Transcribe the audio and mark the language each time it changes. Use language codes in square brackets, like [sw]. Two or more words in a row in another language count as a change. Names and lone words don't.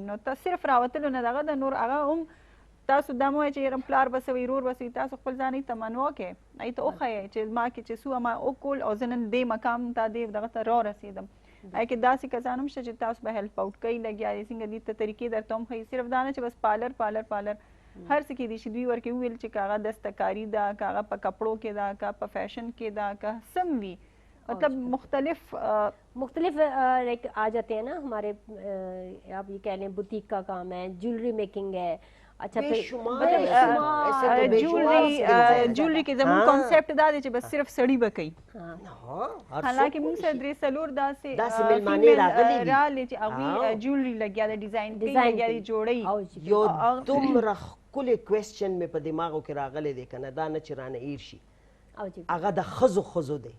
[ps] نو ته صرف راوتلو نه دغه د نور هغه هم تاسو دا مه وایئ چې یاره پلار به څه وي ورور به څه وي، تاسو خپل ځان ته منوه کړئ، هغې ته وښایئ چې ما کې چې څه ما وکول او زه نن دې مقام ته دې دغه ته رارسېدم. هغې کې داسې کسان هم شته چې تاسو به [en] هیلپ آوټ [ps] کوي لګیا دي، څنګه دې ته طریقې درته هم ښایي، صرف دا نه چې بس پالر پالر پالر هر څه کې دي چې دوی ورکې وویل چې که هغه دستکاري ده، که هغه په کپړو کې ده، که په فیشن کې ده، که سم وي، [ur] مطلب مختلف لائک آ جاتے ہیں نا ہمارے، آپ یہ کہہ لیں بوتیک کا کام ہے، [en] جیولری میکنگ [ur] ہے، اچھا [ps] جولری کې زموږ کانسیپټ دا دی چې بس صرف سړي به کوي، حالانکې موږ سره درې څلور داسې فیمیل راغلي چې هغوی جولری لګیا ده، ډیزاین کوي، لګیا دي جوړوي. یو دومره ښکلی کوېسچن مې په دماغو کې راغلی دی که نه، دا نه چې رانه ایر شي، هغه د ښځو دی.